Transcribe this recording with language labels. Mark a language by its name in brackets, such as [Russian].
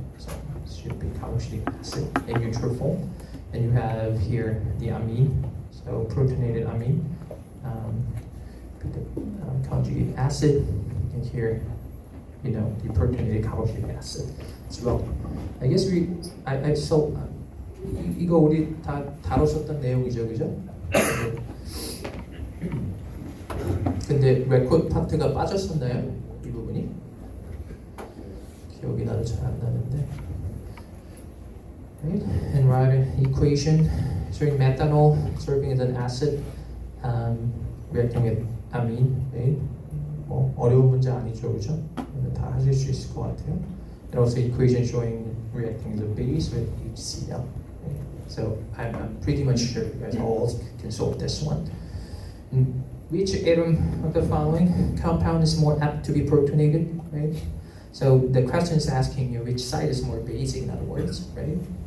[English] So it should be carboxylic acid in neutral form. And you have here the amine, so protonated amine, put the conjugate acid, and here, you know, the protonated carboxylic acid as well. I guess I saw [Korean] 이거 우리 다 다뤘었던 내용이죠, 그죠? 근데 레코드 파트가 빠졌었나요? 이 부분이? 기억이 나도 잘 안 나는데. [English] Right? And write an equation showing methanol serving as an acid, reacting with amine, right? [Korean] 뭐 어려운 문제 아니죠, 그죠? 다 하실 수 있을 것 같아요. [English] And also equation showing reacting as a base with HCl. Right? So I'm pretty much sure you guys all can solve this one. Which atom of the following compound is more apt to be protonated, right? So the question is asking you which site is more basic, in other words, right?